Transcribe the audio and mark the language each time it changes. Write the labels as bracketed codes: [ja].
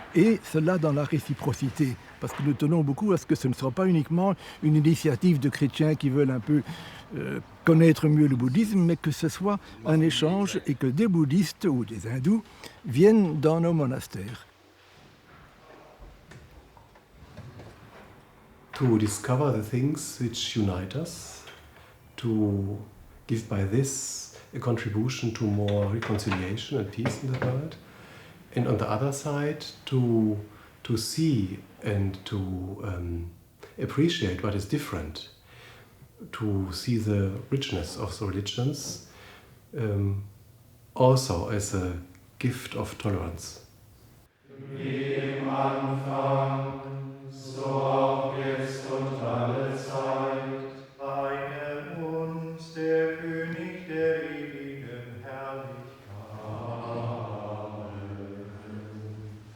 [fr] Et cela dans la réciprocité, parce que nous tenons beaucoup à ce que ce ne soit pas uniquement une initiative de chrétiens qui veulent un peu connaître mieux le bouddhisme, mais que ce soit un échange et que des bouddhistes ou des hindous viennent dans nos monastères. [en] To discover the things which unite us, to give by this a contribution to more reconciliation and peace in the world, and on the other side to see and to appreciate what is different, to see the richness of the religions also as a gift of tolerance. [de] Wie im Anfang, so auch jetzt und alle Zeit. Eine uns der König der ewigen Herrlichkeit. Amen.